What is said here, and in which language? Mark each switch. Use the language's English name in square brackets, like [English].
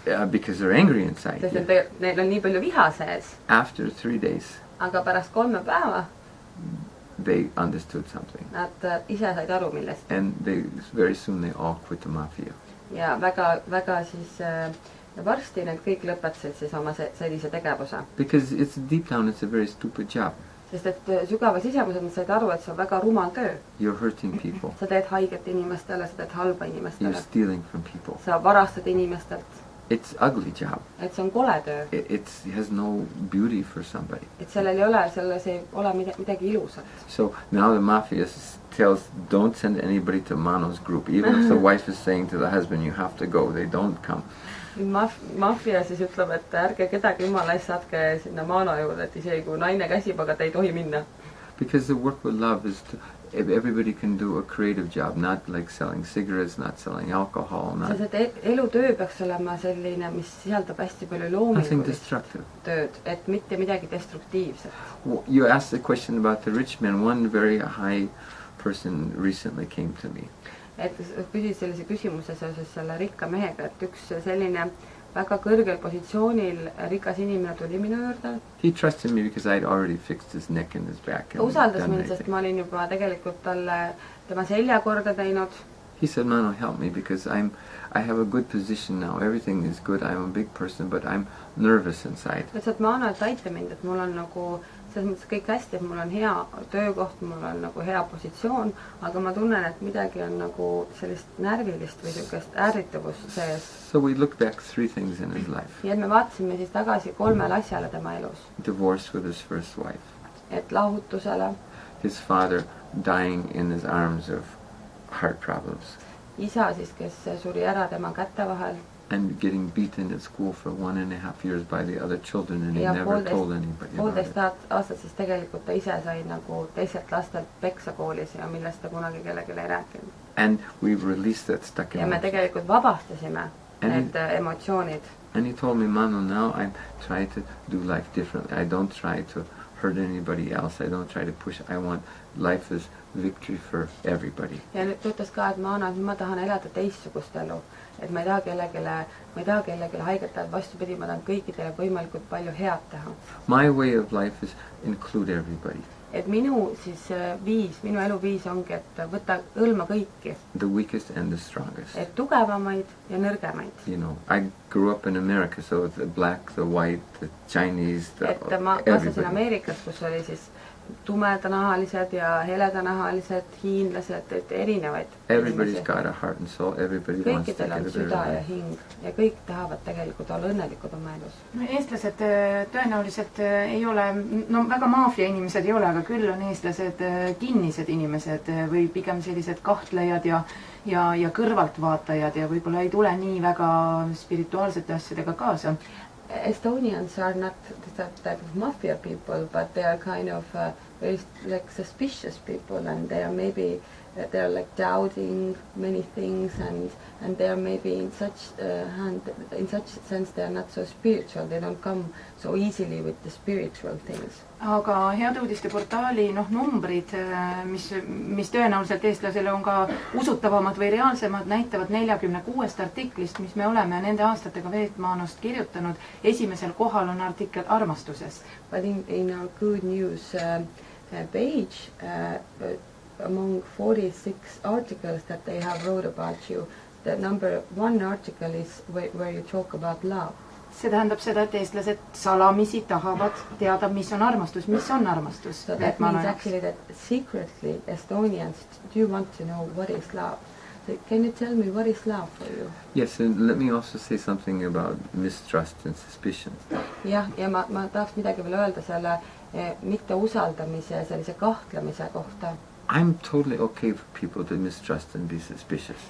[English] Because they're angry inside. [Estonian] Sest neil on nii palju viha sees. [English] After 3 days. [Estonian] Aga pärast 3 päeva [English] they understood something. [Estonian] Nad ise said aru millest. [English] And very soon they all quit the mafia. [Estonian] Ja väga siis varsti need kõik lõpetasid siis oma sellise tegevuse. [English] Because it's deep down it's a very stupid job. [Estonian] Sest et sügava sisemuses nad said aru, et see on väga rumal töö. [English] You're hurting people. [Estonian] Sa teed haiget inimestele, sa teed halba inimestele. [English] You're stealing from people. [Estonian] Sa varastad inimestelt. [English] It's ugly job. [Estonian] Et see on kole töö. [English] It has no beauty for somebody. [Estonian] Et selles ei ole midagi ilusat. [English] So now the mafia tells don't send anybody to Mano's group. Even if the wife is saying to the husband you have to go, they don't come. [Estonian] Mafia siis ütleb, et ärge kedagi jumala eest saatke sinna Mano juurde, et isegi kui naine käsib, aga ta ei tohi minna. [English] Because the work with love is everybody can do a creative job, not like selling cigarettes, not selling alcohol, not... [Estonian] Sest elutöö peaks olema selline, mis sisaldab hästi palju loomingulist tööd, et mitte midagi destruktiivset. [English] You asked the question about the rich man. One very high person recently came to me. [Estonian] Et küsid sellise küsimuse seoses selle rikka mehega, et üks selline väga kõrgel positsioonil rikas inimene tuli minu juurde. [English] He trusted me because I'd already fixed his neck and his back. [Estonian] Ta usaldas mind, sest ma olin juba tegelikult talle tema selja korda teinud. [English] He said, Mano, help me because I have a good position now. Everything is good. I'm a big person, but I'm nervous inside. [Estonian] Ta ütles, et Mano, et aita mind, et mul on nagu selles mõttes kõik hästi, et mul on hea töökoht, mul on nagu hea positsioon, aga ma tunnen, et midagi on nagu sellist närvilist või sellist ärritavust sees. [English] So we looked back 3 things in his life. [Estonian] Ja me vaatasime siis tagasi 3 asjale tema elus. [English] Divorce with his first wife. [Estonian] Et lahutusele. [English] His father dying in his arms of heart problems. [Estonian] Isa siis, kes suri ära tema kätte vahel. [English] And getting beaten at school for 1.5 years by the other children and he never told anybody about it. [Estonian] Aastat siis tegelikult ta ise sai nagu teistelt lastelt peksa koolis ja millest ta kunagi kellelegi ei rääkinud. [English] And we released that stuck [Estonian] ja me tegelikult vabastasime need emotsioonid. [English] And he told me, Mano, now I'm trying to do life differently. I don't try to hurt anybody else. I don't try to push. I want life is victory for everybody. [Estonian] Ja nüüd ütles ka, et Mano, et ma tahan elada teistsugust elu. Et ma ei taha kellelegi haiget teha, vastupidi, ma tahan kõikidele võimalikult palju head teha. [English] My way of life is include everybody. [Estonian] Et minu eluviis ongi, et võtta hõlma kõiki. [English] The weakest and the strongest. [Estonian] Et tugevamaid ja nõrgemaid. [English] You know, I grew up in America, so the black, the white, the Chinese, [Estonian] et ma kasvasin Ameerikas, kus oli siis tumedanahalised ja heledanahalised, hiinlased, et erinevaid. [English] Everybody's got a heart and soul. Everybody wants to get a better life. [Estonian] Ja hing ja kõik tahavad tegelikult olla õnnelikud oma elus. No, eestlased tõenäoliselt ei ole, no väga maafia inimesed ei ole, aga küll on eestlased kinnised inimesed või pigem sellised kahtlejad ja kõrvaltvaatajad ja võib-olla ei tule nii väga spirituaalsete asjadega kaasa. [English] Estonians are not that type of mafia people, but they are kind of very like suspicious people, and they are maybe they are like doubting many things, and they are maybe in such sense they are not so spiritual. They don't come so easily with the spiritual things. [Estonian] Aga Heade Uudiste portaali numbrid, mis tõenäoliselt eestlasele on ka usutavamad või reaalsemad, näitavad 46 artiklist, mis me oleme nende aastatega Veetmaanost kirjutanud. Esimesel kohal on artikkel armastusest. [English] But in our good news page, among 46 articles that they have wrote about you, the number 1 article is where you talk about love. [Estonian] See tähendab seda, et eestlased salamisi tahavad teada, mis on armastus. Mis on armastus? [English] So that means actually that secretly Estonians do want to know what is love. So can you tell me what is love for you? Yes, and let me also say something about mistrust and suspicion. [Estonian] Ja ma tahaks midagi veel öelda selle mitte usaldamise ja sellise kahtlemise kohta. [English] I'm totally okay for people to mistrust and be suspicious.